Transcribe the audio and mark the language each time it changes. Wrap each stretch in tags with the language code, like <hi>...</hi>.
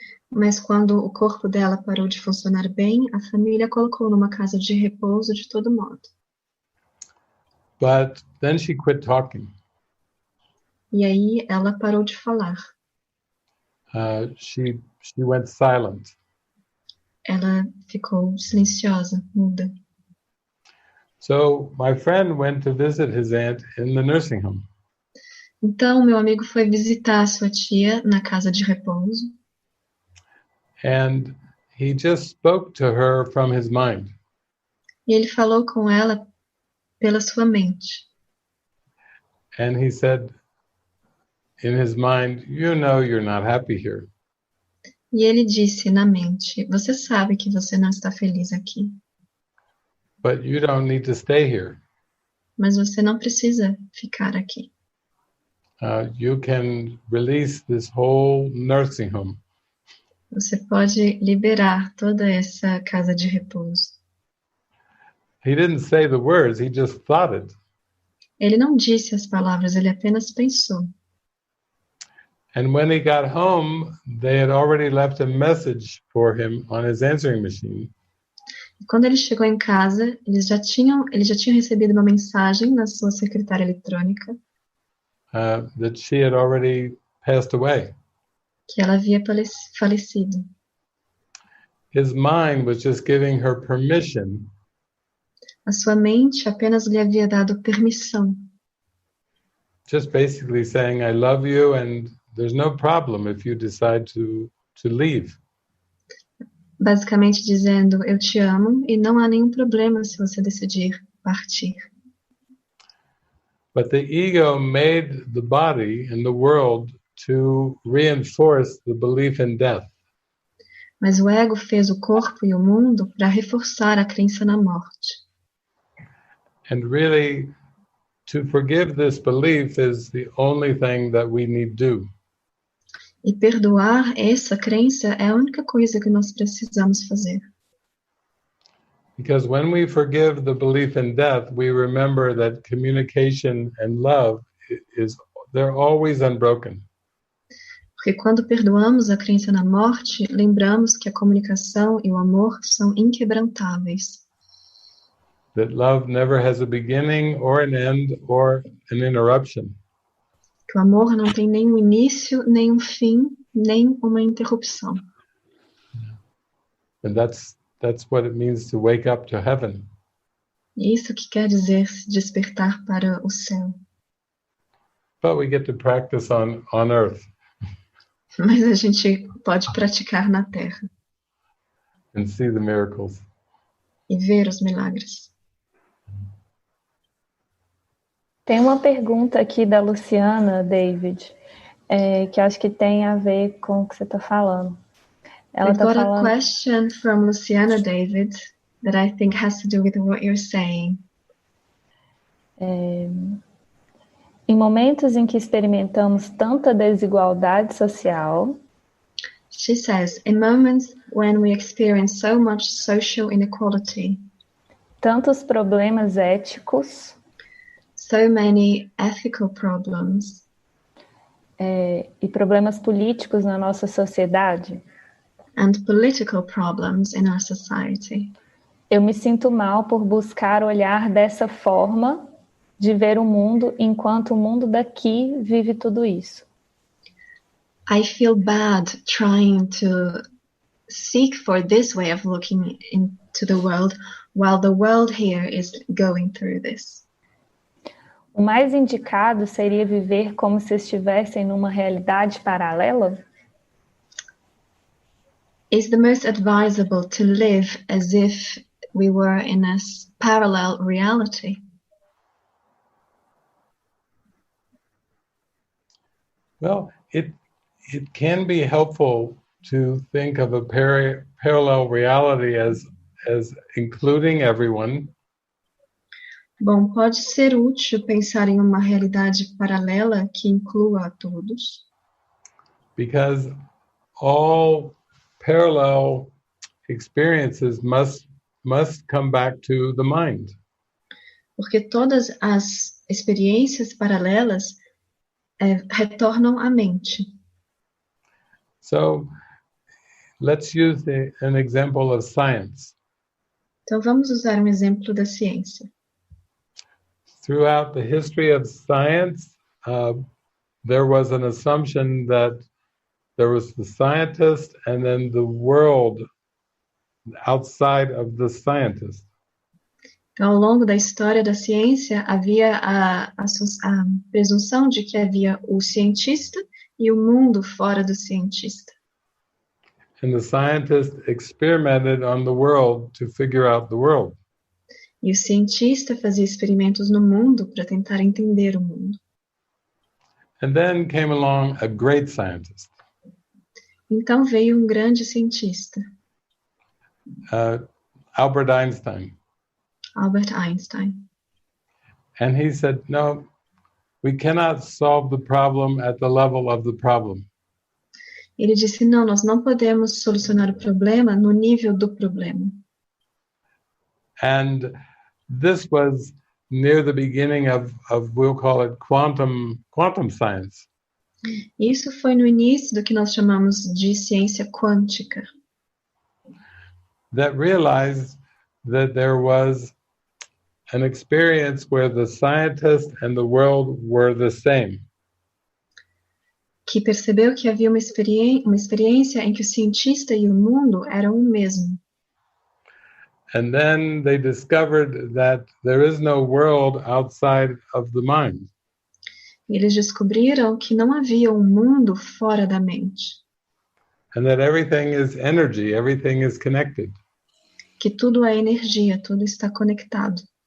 <pt>Mas quando o corpo dela parou de funcionar bem, a família colocou numa casa de repouso de todo modo.</pt> <en>But then she quit talking.</en> <pt>E aí ela parou de falar.</pt> <en>She went silent.</en> <pt>Ela ficou silenciosa, muda.</pt> <en>So my friend went to visit his aunt in the nursing home.</en> <pt>Então meu amigo foi visitar a sua tia na casa de repouso.</pt> <en>And he just spoke to her from his mind.</en> <pt>E ele falou com ela pela sua mente.</pt> <en>And he said in his mind, you know you're not happy here.</en> <pt>E ele disse na mente, você sabe que você não está feliz aqui.</pt> <en>But you don't need to stay here.</en> <pt>Mas você não precisa ficar aqui.</pt> <en>You can release this whole nursing home.</en> <pt>Você pode liberar toda essa casa de repouso.</pt> <en>He didn't say the words, he just thought it.</en> <pt>Ele não disse as palavras, ele apenas pensou.</pt> <en>And when he got home, they had already left a message for him on his answering machine.</en> <pt>E quando ele chegou em casa, ele já tinha recebido uma mensagem na sua secretária eletrônica.</pt> <en>That she had already passed away.</en> <pt>Que ela havia falecido.</pt> <en>His mind was just giving her permission.</en> <pt>A sua mente apenas lhe havia dado permissão.</pt> <en>Just basically saying, I love you and there's no problem if you decide to leave.</en> <pt>Basicamente dizendo, eu te amo e não há nenhum problema se você decidir partir.</pt> <en>But the ego made the body and the world to reinforce the belief in death.</en> <pt>Mas o ego fez o corpo e o mundo para reforçar a crença na morte.</pt> <en>And really, to forgive this belief is the only thing that we need to do.</en> <pt>E perdoar essa crença é a única coisa que nós precisamos fazer.</pt> <en>Because when we forgive the belief in death, we remember that communication and love is they're always unbroken.</en> <pt>Porque quando perdoamos a crença na morte, lembramos que a comunicação e o amor são inquebrantáveis.</pt> <en>That love never has a beginning or an end or an interruption.</en> <pt>Que o amor não tem nem um início, nem um fim, nem uma interrupção.</pt> <en>And that's what it means to wake up to heaven.</en> <pt>Isso que quer dizer se despertar para o céu.</pt> <en>But we get to practice on earth.</en> <pt>Mas a gente pode praticar na Terra.</pt> <en>And see the miracles.</en> <pt>E ver os milagres. Tem uma pergunta aqui da Luciana, David, que acho que tem a ver com o que você está falando. Ela</pt> <en>I've got</en> <pt>falando...</pt> <en>a question from Luciana, David, that I think has to do with what you're saying.</en> <pt>Em momentos em que experimentamos tanta desigualdade social,</pt> <en>she says, in moments when we experience so much social inequality,</en> <pt>tantos problemas éticos,</pt> <en>so many ethical problems,</en> <pt>e problemas políticos na nossa sociedade,</pt> <en>and political problems in our society,</en> <pt>eu me sinto mal por buscar olhar dessa forma de ver o mundo enquanto o mundo daqui vive tudo isso.</pt> <en>I feel bad trying to seek for this way of looking into the world while the world here is going through this.</en> <pt>O mais indicado seria viver como se estivessem numa realidade paralela?</pt> <en>Is the most advisable to live as if we were in a parallel reality? Well, it can be helpful to think of a parallel reality as including everyone.</en> <pt>Bom, pode ser útil pensar em uma realidade paralela que inclua a todos.</pt> <en>Because all parallel experiences must come back to the mind.</en> <pt>Porque todas as experiências paralelas retornam à mente.</pt> <en>So, let's use an example of science.</en> <pt>Então vamos usar um exemplo da ciência.</pt> <en>Throughout the history of science, there was an assumption that there was the scientist and then the world outside of the scientist.</en> <pt>Então, ao longo da história da ciência, havia a presunção de que havia o cientista e o mundo fora do cientista.</pt> <en>And the scientist experimented on the world to figure out the world.</en> <pt>E o cientista fazia experimentos no mundo para tentar entender o mundo.</pt> <en>And then came along a great scientist.</en> <pt>Então veio um grande cientista,</pt> <en>Albert Einstein.</en> <pt>Albert Einstein.</pt> <en>And he said, no, we cannot solve the problem at the level of the problem.</en> <pt>Ele disse, não, nós não podemos solucionar o problema no nível do problema.</pt> <en>And this was near the beginning of we'll call it quantum science.</en> <pt>Isso foi no início do que nós chamamos de ciência quântica.</pt> <en>That realized that there was an experience where the scientist and the world were the same.</en> <pt>Que percebeu que havia uma experiência em que o cientista e o mundo eram o mesmo.</pt> <en>And then they discovered that there is no world outside of the mind.</en> <pt>Eles descobriram que não havia um mundo fora da mente.</pt> <en>And that everything is energy, everything is connected.</en> <pt>Que tudo é energia, tudo está conectado.</pt>